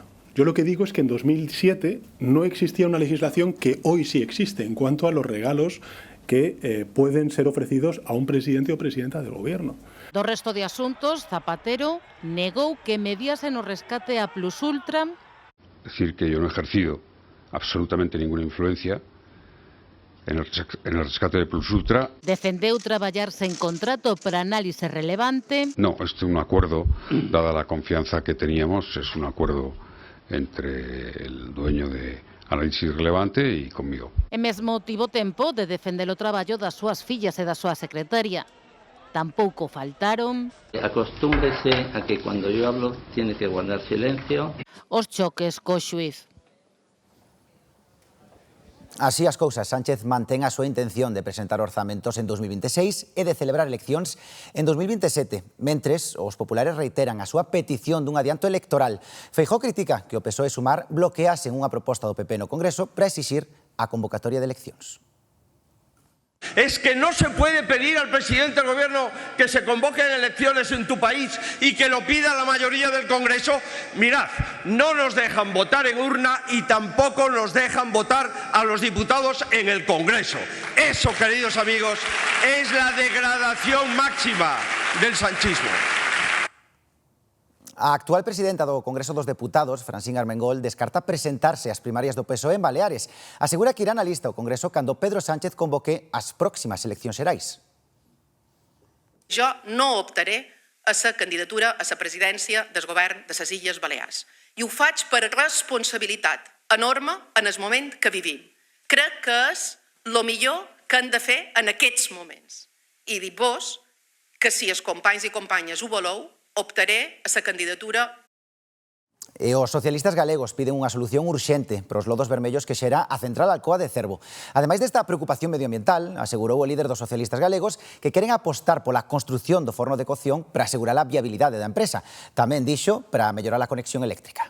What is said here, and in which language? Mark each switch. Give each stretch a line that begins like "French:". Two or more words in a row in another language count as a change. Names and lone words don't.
Spanish: Yo lo que digo es que en 2007 no existía una legislación que hoy sí existe en cuanto a los regalos que pueden ser ofrecidos a un presidente o presidenta del gobierno.
Galician: Do resto de asuntos, Zapatero negou que mediase no rescate a Plus Ultra.
Spanish: Decir que yo no he ejercido absolutamente ninguna influencia en el rescate de Plus Ultra.
Galician: Defendeu traballar sen contrato para análise relevante.
Spanish: No, este es un acuerdo, dada la confianza que teníamos, es un acuerdo entre el dueño de Análisis Relevante e conmigo.
Galician: E mesmo tivo tempo de defender o traballo das súas fillas e da súa secretaria. Tampouco faltaron...
Spanish: Acostúmbrese a que cuando yo hablo tiene que guardar silencio.
Galician: Os choques co xuiz. Así as cousas, Sánchez mantén a súa intención de presentar orzamentos en 2026 e de celebrar eleccións en 2027, mentres os populares reiteran a súa petición dun adianto electoral. Feijóo critica que o PSOE Sumar bloqueasen unha proposta do PP no Congreso para exixir a convocatoria de eleccións.
Spanish: Es que no se puede pedir al presidente del gobierno que se convoquen elecciones en tu país y que lo pida la mayoría del Congreso. Mirad, no nos dejan votar en urna y tampoco nos dejan votar a los diputados en el Congreso. Eso, queridos amigos, es la degradación máxima del sanchismo.
Galician: A actual presidenta do Congreso dos Deputados, Francina Armengol, descarta presentarse ás primarias do PSOE en Baleares. Asegura que irá na lista ao Congreso cando Pedro Sánchez convoque as próximas eleccións xerais.
Catalan: Jo no optaré a la candidatura a la presidència del govern de les Illes Balears. I ho faig per responsabilitat enorme en el moment que vivim. Crec que és el millor que hem de fer en aquests moments. I dic-vos que si els companys i companyes ho voleu, optaré a la candidatura.
Galician: E os socialistas galegos piden unha solución urxente para os lodos vermellos que xera a central Alcoa de Cervo. Ademais desta preocupación medioambiental, asegurou o líder dos socialistas galegos que queren apostar pola construción do forno de cocción para asegurar a viabilidade da empresa. Tamén dixo para mellorar a conexión eléctrica.